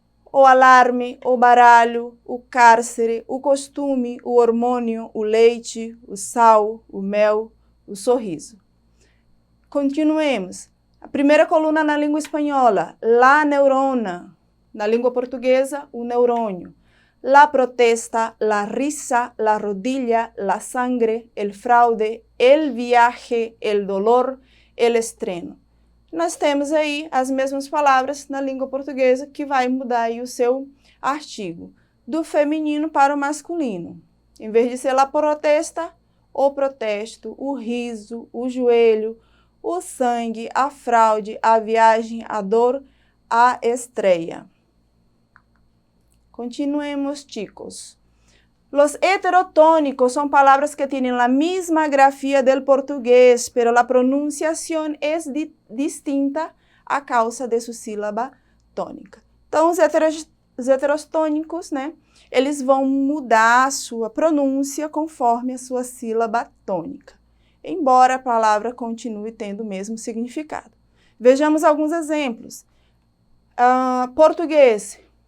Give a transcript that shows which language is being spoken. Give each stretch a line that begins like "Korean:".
Portuguese: O alarme, o baralho, o cárcere, o costume, o hormônio, o leite, o sal, o mel, o sorriso. Continuemos. A primeira coluna na língua espanhola, la neurona. Na língua portuguesa, o neurônio.
Spanish: La protesta, la risa, la rodilla, la sangre, el fraude, el viaje, el dolor, el estreno.
Portuguese: Nós temos aí as mesmas palavras na língua portuguesa que vai mudar aí o seu artigo, do feminino para o masculino. Em vez de ser la protesta, o protesto, o riso, o joelho, o sangue, a fraude, a viagem, a dor, a estreia.
Spanish: Continuemos, chicos. Los heterotónicos son palabras que tienen la misma grafía del portugués, pero la pronunciación es distinta a causa de su sílaba tônica.
Portuguese: Então, os heterotônicos, né, eles vão mudar a sua pronúncia conforme a sua sílaba tônica, embora a palavra continue tendo o mesmo significado. Vejamos alguns exemplos. Português.